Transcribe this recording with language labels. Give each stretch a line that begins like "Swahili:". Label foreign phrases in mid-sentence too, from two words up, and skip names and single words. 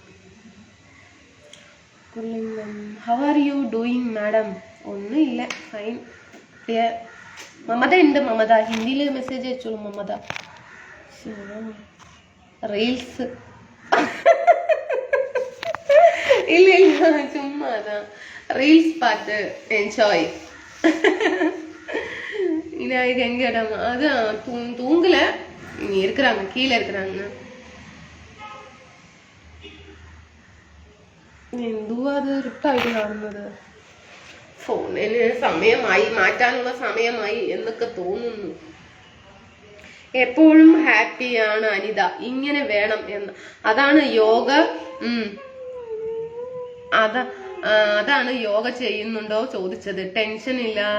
English: How are you doing madam?
Malayalam: ഒന്നുമില്ല, ഫൈൻ. മമത ഉണ്ട്. മമത ഹിന്ദിയിൽ മെസ്സേജ് അയച്ചോളൂ. മമത റീൽസ്. ഇല്ല ഇല്ല, ചുമ്മാ അതാ റീൽസ് பார்த்து என்ஜாய்.
Tamil: இது எங்க இடம்? அதான் தூங்கல, இருக்கிறாங்க, கீழே இருக்கிறாங்க.
Malayalam: എന്തുവാ അത് റിട്ടായിട്ട് കാണുന്നത്? ഫോണിന് സമയമായി, മാറ്റാനുള്ള സമയമായി എന്നൊക്കെ തോന്നുന്നു. എപ്പോഴും ഹാപ്പിയാണ് അനിത. ഇങ്ങനെ വേണം എന്ന്. അതാണ് യോഗ. അതാണ് യോഗ ചെയ്യുന്നുണ്ടോ ചോദിച്ചത്. ടെൻഷൻ ഇല്ല.